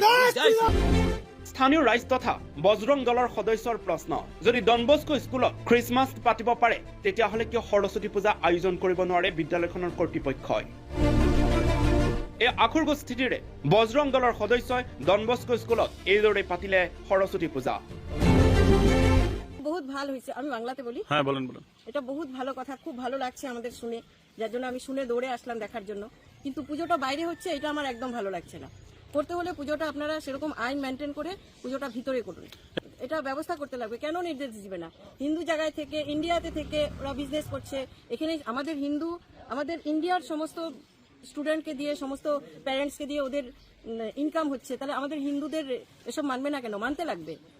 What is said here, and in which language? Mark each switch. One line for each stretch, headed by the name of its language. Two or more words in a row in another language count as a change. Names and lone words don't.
Assamese: স্থানীয় ৰাইজ তথা বজৰং দলৰ সদস্যৰ প্ৰশ্ন যদি ডন বস্কো স্কুলত খ্ৰীষ্টমাছ পাতিব পাৰে তেতিয়াহ'লে কিয় সৰস্বতী পূজা আয়োজন কৰিব নোৱাৰে বিদ্যালয়খনৰ কৰ্তৃপক্ষই এই আখুৰগো স্থিতিৰে বজৰং দলৰ সদস্যই ডন বস্কো স্কুলত এইদৰে পাতিলে সৰস্বতী পূজা
Bangla: বহুত ভালো হয়েছে আমি বাংলাতে বলি হ্যাঁ বলেন বলেন এটা বহুত ভালো কথা খুব ভালো লাগছে আমাদের শুনে যার জন্য আমি শুনে দৌড়ে আসলাম দেখার জন্য কিন্তু পুজোটা বাইরে হচ্ছে এটা আমার একদম ভালো লাগছে না করতে হলে পুজোটা আপনারা সেরকম আইন মেনটেন করে পুজোটা ভিতরে করুন এটা ব্যবস্থা করতে লাগবে কেন নির্দেশ দিবে না হিন্দু জায়গায় থেকে ইন্ডিয়াতে থেকে ওরা বিজনেস করছে এখানে আমাদের ইন্ডিয়ার সমস্ত স্টুডেন্টকে দিয়ে সমস্ত প্যারেন্টসকে দিয়ে ওদের ইনকাম হচ্ছে তাহলে আমাদের হিন্দুদের এসব মানবে না কেন মানতে লাগবে